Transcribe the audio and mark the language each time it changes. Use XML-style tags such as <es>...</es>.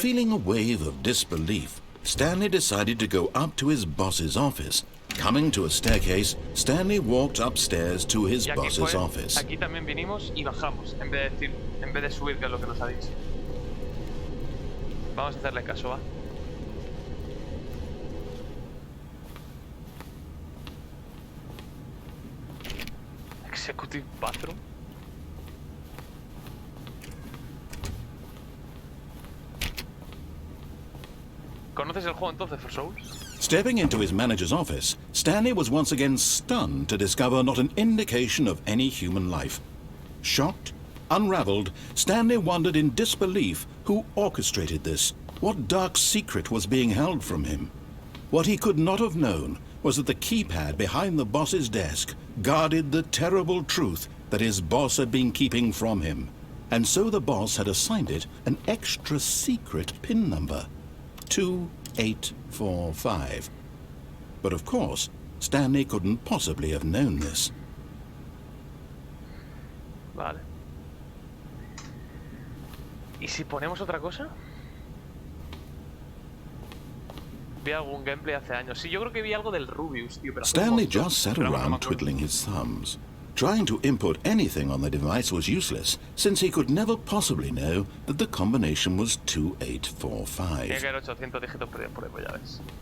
<en>Feeling a wave of disbelief, Stanley decided to go up to his boss's office. Coming to a staircase, Stanley walked upstairs to his boss's office.</en> <es>Aquí también vinimos y bajamos, en vez de subir, que es lo que nos ha dicho. Vamos a hacerle caso, ¿va?</es> <en>Executive bathroom.</en> <es>¿Conoces el juego entonces, For Souls?</es> <en>Stepping into his manager's office, Stanley was once again stunned to discover not an indication of any human life. Shocked, unraveled, Stanley wondered in disbelief who orchestrated this, what dark secret was being held from him. What he could not have known was that the keypad behind the boss's desk guarded the terrible truth that his boss had been keeping from him. And so the boss had assigned it an extra secret PIN number. 2845. But of course, Stanley couldn't possibly have known this.</en> <es>Vale. ¿Y si ponemos otra cosa? Vi algún gameplay hace años. Sí, yo creo que vi algo del Rubius, tío. Pero</es> <en>Stanley just sat around twiddling his thumbs. Trying to input anything on the device was useless, since he could never possibly know that the combination was 2845.</en> <es>Tiene que haber 800 dígitos perdidos por ahí, pues ya ves.</es>